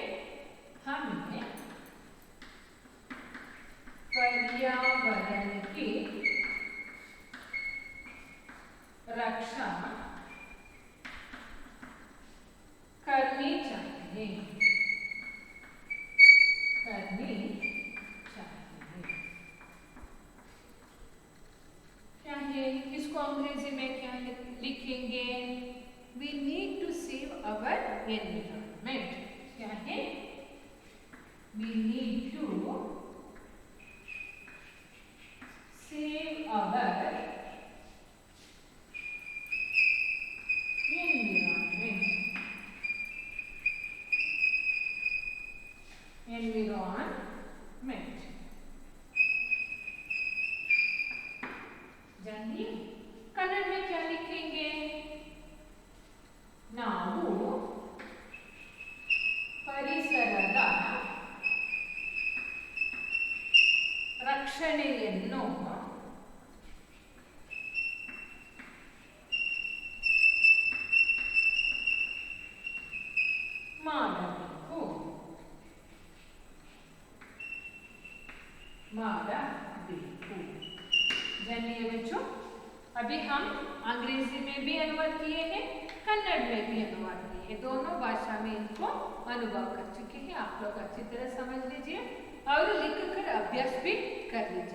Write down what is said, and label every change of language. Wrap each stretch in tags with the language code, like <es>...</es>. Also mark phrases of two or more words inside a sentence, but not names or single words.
<hi>हमें पर्यावरण की रक्षा करनी चाहिए। क्या है? इसको अंग्रेजी में क्या लिखेंगे?</hi> <en>We need to save our environment।</en> <hi>क्या है?</hi> <en>We need to save our environment।</en> <hi>जानिए, कन्नड़ में क्या लिखेंगे?</hi> <kn>ನಾವು ಪರಿಸರದ ರಕ್ಷಣೆಯನ್ನು ಮಾಡಬೇಕು।</kn> <hi>जानिए बच्चों, अभी हम अंग्रेजी में भी अनुवाद किए हैं, कन्नड़ में भी अनुवाद किए हैं। दोनों भाषा में इनको अनुभव कर चुके हैं। आप लोग अच्छी तरह समझ लीजिए और लिख कर अभ्यास भी कर लीजिए।</hi>